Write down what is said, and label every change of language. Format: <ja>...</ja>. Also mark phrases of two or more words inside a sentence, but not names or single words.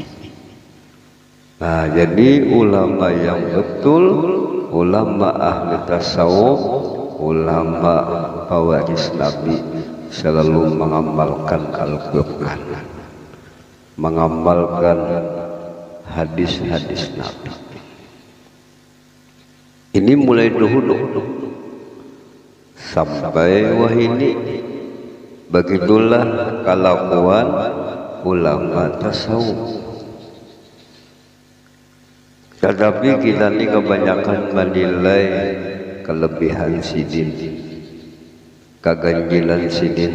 <id>Nah, jadi ulama yang betul, ulama ahli tasawuf, ulama pewaris Nabi, selalu mengamalkan Al-Quran, mengamalkan hadis-hadis Nabi. Ini mulai dahulu sampai wahini. Begitulah kelakuan ulama tasawuf. Tetapi kita ini kebanyakan menilai kelebihan sidin, keganjilan sidin.</id>